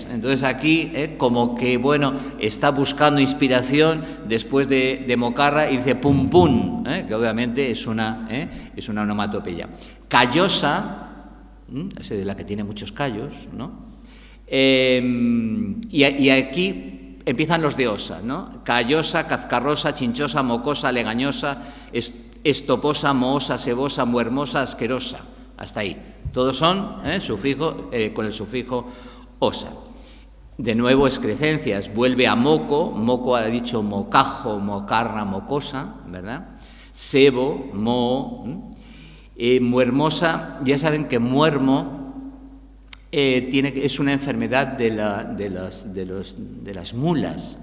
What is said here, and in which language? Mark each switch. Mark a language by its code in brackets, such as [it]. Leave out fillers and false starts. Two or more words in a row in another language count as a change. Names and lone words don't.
[es] Entonces aquí como que, bueno, está buscando inspiración después de mocarra y dice pum pum, que obviamente es una onomatopeya. Callosa, es de la que tiene muchos callos, ¿no? Y aquí empiezan los de osa, ¿no? Callosa, cazcarrosa, chinchosa, mocosa, legañosa, estoposa, mohosa, sebosa, muermosa, asquerosa. Hasta ahí. Todos son con el sufijo osa. De nuevo, excrecencias. Vuelve a moco. Moco ha dicho mocajo, mocarra, mocosa, ¿verdad? Sebo, moho. Muermosa, ya saben que muermo es una enfermedad de las mulas.